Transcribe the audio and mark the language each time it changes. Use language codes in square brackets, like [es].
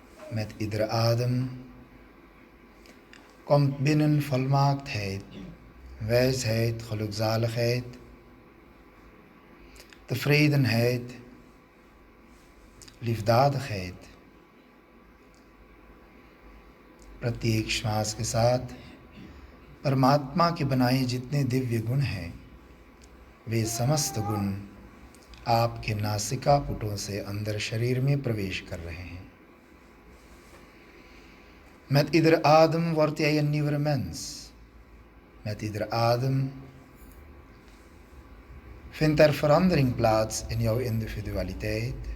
[nl] Met iedere adem komt binnen volmaaktheid, wijsheid, gelukzaligheid, tevredenheid, liefdadigheid. [hi] प्रत्येक श्वास के साथ परमात्मा के बनाए जितने दिव्य गुण हैं, वे समस्त गुण आपके नासिका पुटों से अंदर शरीर में प्रवेश कर रहे हैं. [nl] Met iedere adem word jij een nieuwe mens. Met iedere adem vindt er verandering plaats in jouw individualiteit.